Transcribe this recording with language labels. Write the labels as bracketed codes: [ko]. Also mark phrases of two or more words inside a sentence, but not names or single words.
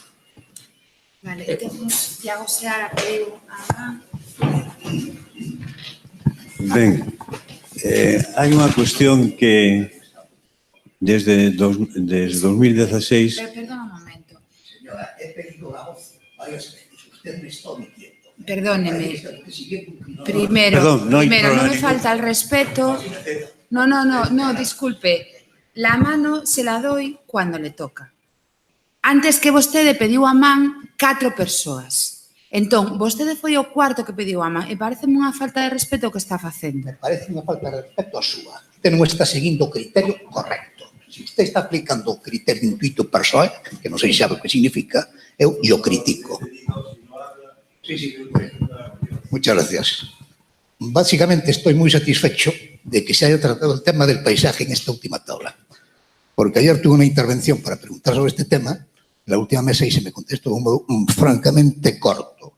[gl] Vale, temos Iago Seara pediu a... Ben, hai unha cuestión que desde 2016... Perdón un momento. [es] Señora, he pedido la voz varias veces. Usted me está omitiendo. Perdóneme. Primero, Perdón, no me falta el respeto. No, disculpe. La mano se la doy cuando le toca. [gl] Antes que vostede pediu a man 4 persoas. Entón, vostede foi o cuarto que pediu a man e parece unha falta de respeto o que está facendo. [es] Me parece [gl] unha falta de respeto a súa. Usted non está seguindo o criterio correcto. Se usted está aplicando o criterio intuito persoal, que non sei sabe o que significa, eu o critico. [es] Sí. Muchas gracias. Básicamente estoy muy satisfecho de que se haya tratado el tema del paisaje en esta última tabla. Porque ayer tuve una intervención para preguntar sobre este tema, en la última mesa y se me contestó de un modo francamente corto.